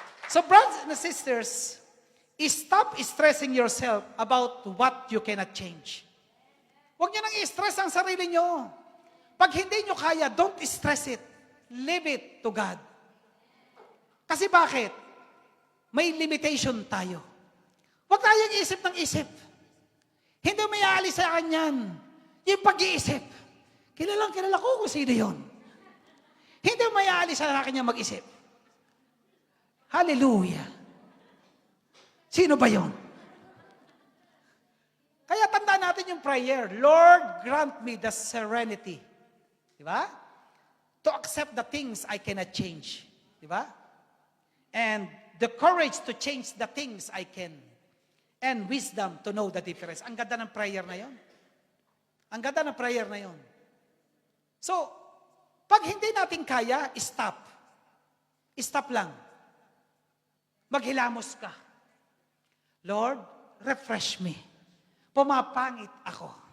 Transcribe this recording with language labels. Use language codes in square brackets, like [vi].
[en] So brothers and sisters, stop stressing yourself about what you cannot change. [tl] Huwag niyo nang i-stress ang sarili niyo. Pag hindi niyo kaya, [en] don't stress it. Leave it to God. [tl] Kasi bakit? May limitation tayo. Huwag tayong isip ng isip. Hindi may aalis sa kanyan. Yung pag-iisip. Kilala ko kung sino yun. Hindi may aalis sa akin niya mag-isip. Hallelujah. Sino ba yon? Kaya tandaan natin yung prayer, [en] Lord, grant me the serenity. [tl] Di ba? [en] To accept the things I cannot change. Di ba? And the courage to change the things I can. And wisdom to know the difference. [tl] Ang ganda ng prayer na yon. Ang ganda ng prayer na yon. So, pag hindi natin kaya, stop. Stop lang. Maghilamos ka. [en] Lord, refresh me. [tl] Pumapangit ako.